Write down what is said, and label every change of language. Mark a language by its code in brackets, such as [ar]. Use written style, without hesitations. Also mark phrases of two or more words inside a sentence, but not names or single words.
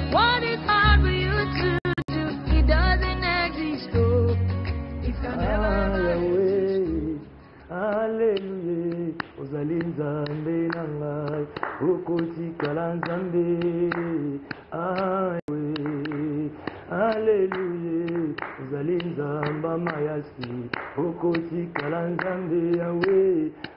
[en] What is hard for you to do? It doesn't exist. Oh, if I never [ln] Hallelujah, ozali nzambe na ngai, okotikala nzambe. Hallelujah, ozali nzamba mayasi, okotikala nzambe Yahweh.